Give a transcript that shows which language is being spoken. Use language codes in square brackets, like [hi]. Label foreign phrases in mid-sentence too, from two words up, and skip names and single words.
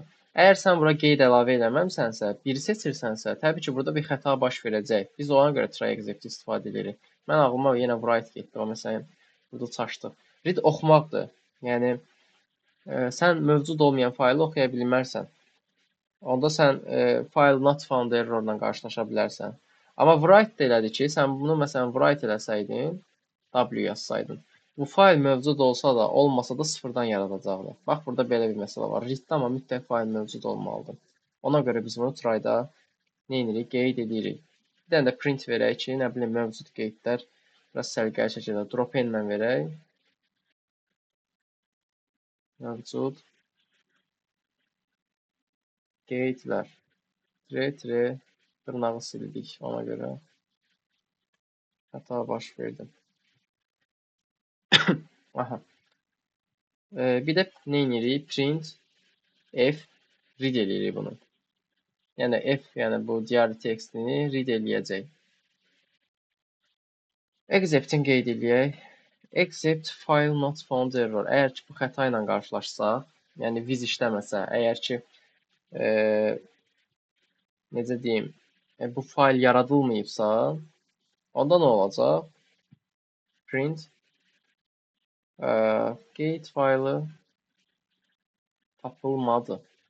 [az] Əgər sən bura qeyd əlavə eləməmisənsə, biri seçirsənsə, təbii ki, burada bir xəta baş verəcək. Biz ona görə [en] try execute [az] istifadə edirik. Mən ağlıma yenə write getdi. O məsələn burada çaşdıq. Read oxumaqdır. Yəni sən mövcud olmayan faylı oxuya bilmərsən. Onda sən [en] file not found [az] errorla qarşılaşa bilərsən. Amma write də elədi ki, sən bunu məsələn write eləsəydin, W yazsaydın, bu fayl mövcud olsa da, olmasa da sıfırdan yaradacaqdı. Bax, burada belə bir məsələ var. Readdə amma mütləq fayl mövcud olmalıdır. Ona görə biz bunu try-da nə edirik? Qeyd edirik. Bir dənə də print verək ki, nə bilim, mövcud qeydlər biraz səliqəli şəkildə [en] drop in [az] ilə verək. Mövcud qeydlər. Tre dırnağı sildik ona görə. Xəta baş verdi. Aha. Bir də nə edirik? Print F read edirik bunu. Yəni F, yəni bu diary.txt-ni read eləyəcək. Except'in qeyd eləyək. [en] Except file not found error. [az] Əgər ki, bu xəta ilə qarşılaşsaq, yəni viz işləməsə, əgər ki, necə deyim, bu fayl yaradılmayıbsa, onda nə olacaq? Print qeyd faylı tapılmadı.